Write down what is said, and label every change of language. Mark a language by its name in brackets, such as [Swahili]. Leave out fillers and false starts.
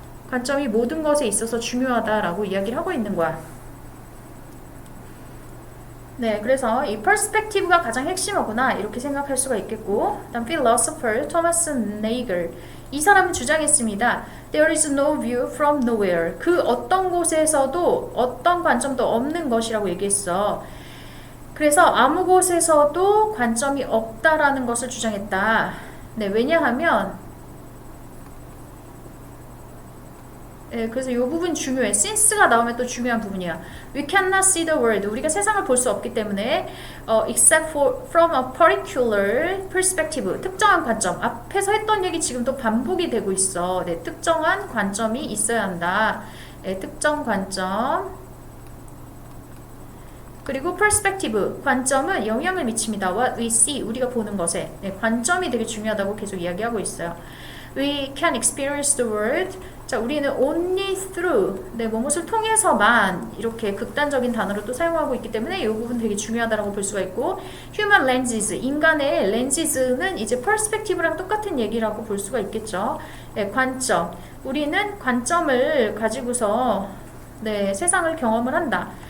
[Korean] 관점이 모든 것에 있어서 중요하다라고 이야기를 하고 있는 거야. 네, 그래서 이 perspective가 가장 핵심어구나 이렇게 생각할 수가 있겠고, 다음 philosopher 토마스 네이글, 이 사람은 주장했습니다. [English] There is no view from nowhere. [Korean] 그 어떤 곳에서도 어떤 관점도 없는 것이라고 얘기했어. 그래서 아무 곳에서도 관점이 없다라는 것을 주장했다. 네, 왜냐하면 그래서 이 부분 중요해. since가 나오면 또 중요한 부분이야. [English] We cannot see the world. [Korean] 우리가 세상을 볼 수 없기 때문에 [English] except from a particular perspective. [Korean] 특정한 관점. 앞에서 했던 얘기 지금 또 반복이 되고 있어. 네, 특정한 관점이 있어야 한다. 네, 특정 관점. 그리고 perspective, 관점은 영향을 미칩니다. [English] What we see, [Korean] 우리가 보는 것에. 네, 관점이 되게 중요하다고 계속 이야기하고 있어요. [English] We can experience the world. [Korean] 자, 우리는 [English] only through, [Korean] 네, 무엇을 통해서만 이렇게 극단적인 단어를 또 사용하고 있기 때문에 이 부분 되게 중요하다고 볼 수가 있고, [English] human lenses, [Korean] 인간의 lenses는 이제 perspective랑 똑같은 얘기라고 볼 수가 있겠죠. 네, 관점. 우리는 관점을 가지고서 네, 세상을 경험을 한다.